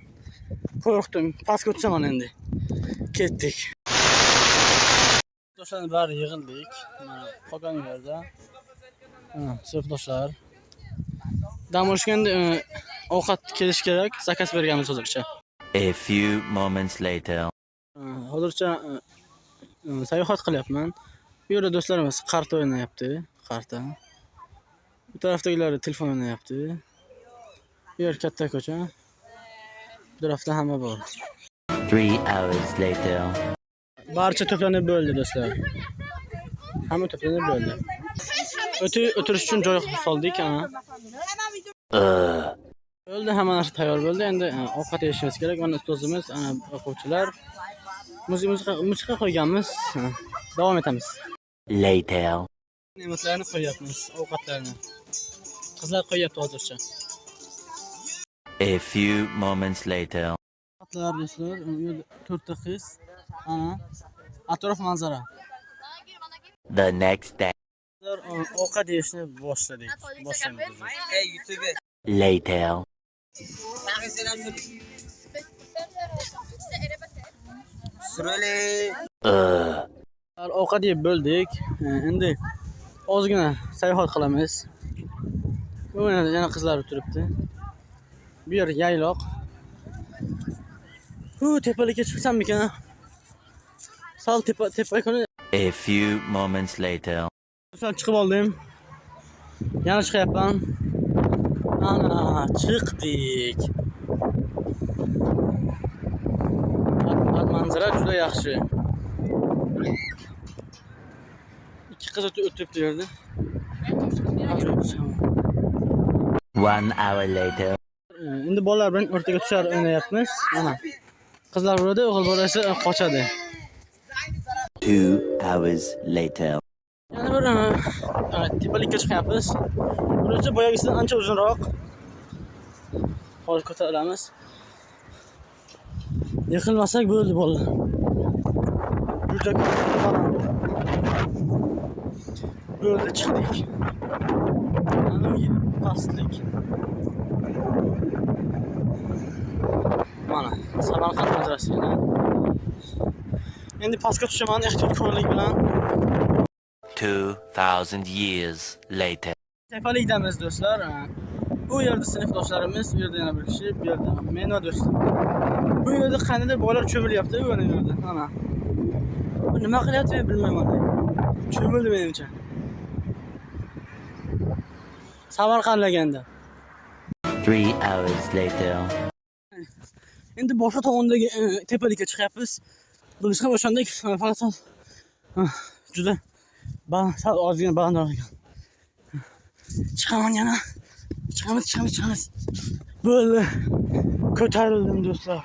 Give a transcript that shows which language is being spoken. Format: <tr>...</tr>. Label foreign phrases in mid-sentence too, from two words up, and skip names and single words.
<uz>Qo'rqdim, pastga o'tsaman endi. Ketdik. Do'stlarning bari yig'ildik. Mana qolgan yerda. Sinfdoshlar. Dam olishganda ovqat kelish kerak, zakaz berganmiz hozircha.</uz> <en>A few moments later.</en> <uz>Hozircha sayohat qilyapman. Bu yerda do'stlarimiz qarta o'ynayapti, qarta. Bu tarafdagilar telefon o'ynayapti. Bu yer katta ko'cha. Bu tarafda hamma bor.</uz> <en>3 hours later.</en> <uz>Barcha to'planib bo'ldi do'stlar. Hamma to'planib bo'ldi. O'tirish uchun joy soldik, ana. Bo'ldi, hamma narsa tayyor bo'ldi. Endi ovqat yeyishimiz kerak. Mana ustozimiz, ana o'quvchilar. Musiqa qo'yganmiz. Davom etamiz.</uz> <en>Later.</en> <uz>Ne'matlarni qo'yapmiz, ovqatlarni. Qizlar qo'yapti hozircha.</uz> <en>A few moments later.</en> <uz>Ovqatlar do'stlar, u yerda 4 ta qiz. Ana atrof manzara.</uz> <en>The next day.</en> <uz>Ovqat yeyishni boshladik. Ey YouTube.</uz> <en>Later.</en> <uz>Surali. Ovqat yeb bo'ldik. Endi ozgina sayohat qilamiz. Bu yana qizlar o'tiribdi. Bu yer yayloq. Tepalikka chiqsammikan? Sal tepa ekoni.</uz> <en>A few moments later.</en> <uz>Sen chiqib oldim. Yana chiqyapman. Ana chiqdik. Manzara juda yaxshi. Ikki qiz o'tiribdi yerda.</uz> <en>1 hour later.</en> <uz>Endi bolalar bilan o'rtaga tushar o'ynayapmiz. Mana. Qizlar bo'ladi, o'g'il bola esa qochadi.</uz> <en>2 hours later.</en> <uz>Yana bir tepalikka chiqyapmiz. Bunisi boyagisidan ancha uzunroq. Hozir ko'tarilamiz. Yiqilmasak bo'ldi bolalar. Juda baland.</uz> <tr>Böyle çıktık.</tr> <uz>Ana pastlik. Mana Samarqand manzarasi yana. Endi pastga tushaman ehtiyotkorlik bilan.</uz> <en>2000 years later.</en> <uz>Tepalikdamiz do'stlar. Bu yerda sinfdoshlarimiz, bu yerda yana bir kishi, bu yerda men va do'stim. Bu yerda qanday bolalar cho'milyapti, bu yerda. Ana. Bu nima qilyapti bilmayman. Cho'mildi menimcha. Samarqandlaganda.</uz> <en>3 hours later.</en> <uz>Endi boshqa to'g'ondagi tepalikka chiqyapmiz. Bunisi ham o'shandek faqat juda sal ozgina balandroq ekan. Chiqaman yana. Chiqamiz. Böyle ko'tarildim do'stlar.</uz>